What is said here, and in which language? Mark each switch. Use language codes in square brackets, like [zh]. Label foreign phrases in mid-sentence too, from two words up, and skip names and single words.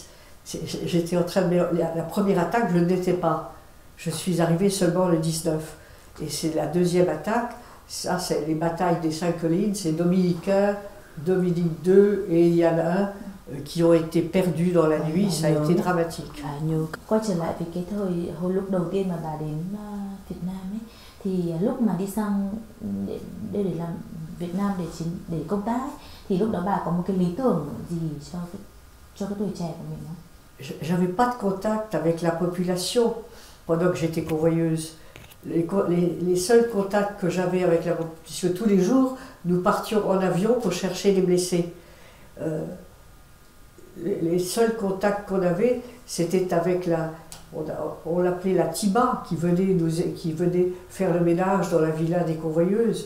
[fr] J'étais en train de... La première attaque, je ne l'étais pas. Je suis arrivée seulement le 19. Et c'est la deuxième attaque, ça c'est les batailles des 5 collines, c'est Dominique 1, Dominique 2 et il y en a un qui ont été perdus dans la nuit, ça a été dramatique. [vi] Quay trở lại với cái hồi lúc đầu tiên mà bà đến Việt Nam ấy, thì lúc mà đi sang để làm Việt Nam để công tác ấy, thì lúc đó bà có một cái lý tưởng gì cho cái tuổi trẻ của mình không? [fr] J'avais pas de contact avec la population pendant que j'étais convoyeuse. Les seuls contacts que j'avais avec la population, puisque tous les jours, nous partions en avion pour chercher les blessés. Les seuls contacts qu'on avait, c'était avec on l'appelait la Tiba, qui venait faire le ménage dans la villa des convoyeuses.